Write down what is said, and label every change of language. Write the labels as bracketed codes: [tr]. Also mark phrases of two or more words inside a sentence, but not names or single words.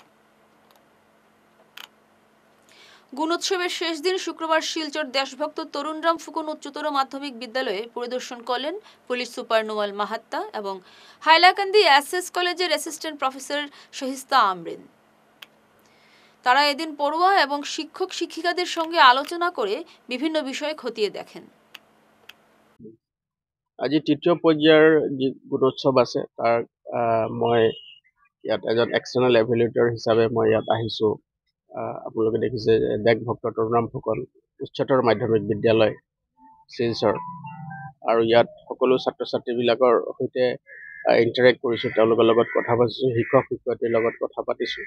[bn] গুণোৎসবের শেষ দিন শুক্রবার শিলচর দেশভক্ত তরুণরাম ফুকন উচ্চতর মাধ্যমিক বিদ্যালয়ে পরিদর্শন করলেন পুলিশ সুপার নোমাল মাহাত্তা এবং হাইলাকান্দি এসএস কলেজের [en] assistant professor [bn] শহিস্তা আমরিন। তারা এদিন পড়ুয়া এবং শিক্ষক শিক্ষিকাদের সঙ্গে আলোচনা করে বিভিন্ন বিষয় খতিয়ে দেখেন। [as] আজি তৃতীয় পৰ্যায়ৰ যি গুণোৎসৱ আছে তাৰ মই ইয়াত এজন [en] external evaluator [as] হিচাপে মই ইয়াত আহিছোঁ। আপোনালোকে দেখিছে দেশভক্ত তৰুণৰাম ফুকন উচ্চতৰ মাধ্যমিক বিদ্যালয় শিলচৰ, আৰু ইয়াত সকলো ছাত্ৰ ছাত্ৰীবিলাকৰ সৈতে ইণ্টাৰেক্ট কৰিছোঁ, তেওঁলোকৰ লগত কথা পাতিছোঁ, শিক্ষক শিক্ষয়িত্ৰীৰ লগত কথা পাতিছোঁ।